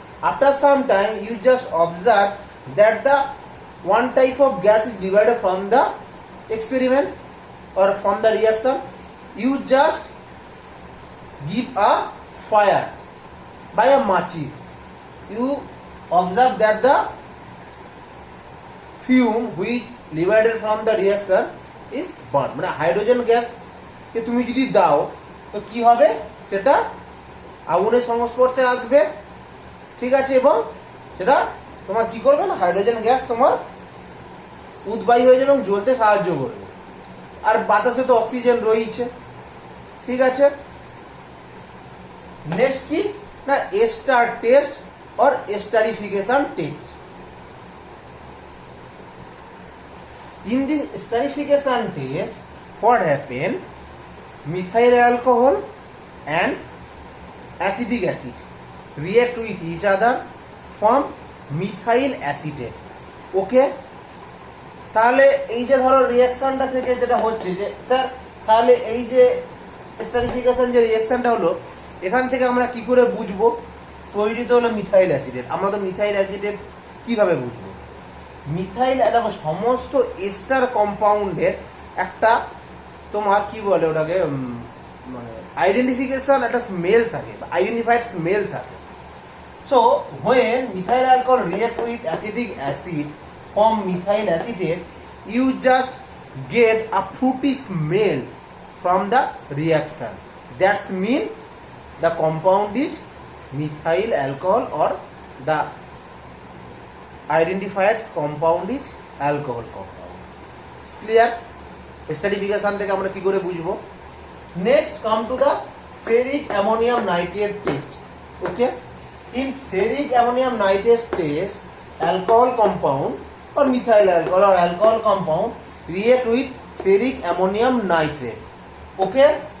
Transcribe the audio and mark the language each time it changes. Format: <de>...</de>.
<en>After some time, you just observe that the one type of gas is divided from the experiment or from the reaction. You just give a fire by a matches. You observe that the fume which liberated from the reaction is burned.</en> <bn>মানে hydrogen gas কে তুমি যদি দাও তো কি হবে, সেটা আগুনের সংস্পর্শে আসবে, ঠিক আছে, এবং সেটা তোমার কি করবে না, হাইড্রোজেন গ্যাস তোমার উদ্বায়ী হয়ে যাবে এবং জ্বলতে সাহায্য করবে। আর বাতাসে তো অক্সিজেন রয়েছে, ঠিক আছে। নেক্সট কি না ester test or esterification test.</bn> <en>In this esterification test, what happen? Methyl alcohol and acetic acid react with each other, form methyl acetate. Okay?</en> <bn>তাহলে এই যে ধরো রিঅ্যাকশনটা থেকে যেটা হচ্ছে যে স্যার, তাহলে এই যে এস্টারিফিকেশন যে রিঅ্যাকশনটা হলো, এখান থেকে আমরা কি করে বুঝবো তৈরি তো হলো মিথাইল অ্যাসিটেট। আমরা তো মিথাইল অ্যাসিটেট কিভাবে বুঝবো? মিথাইল, দেখো, সমস্ত এস্টার কম্পাউন্ডের একটা তোমার কি বলে ওটাকে, মানে আইডেন্টিফিকেশন একটা স্মেল থাকে, আইডেন্টিফাইড স্মেল থাকে।</bn> <en>So when methyl alcohol react with acidic acid form methyl acetate, you just get a fruity smell from the reaction. That's mean the compound is methyl alcohol or the identified compound is alcohol compound. Clear?</en> <bn>Esterification থেকে আমরা কি করে বুঝবো?</bn> <en>Next come to the steric ammonium nitrate test. Okay? In steric ammonium nitrate test, alcohol compound or methyl alcohol or alcohol compound react with steric ammonium nitrate. Okay?</en>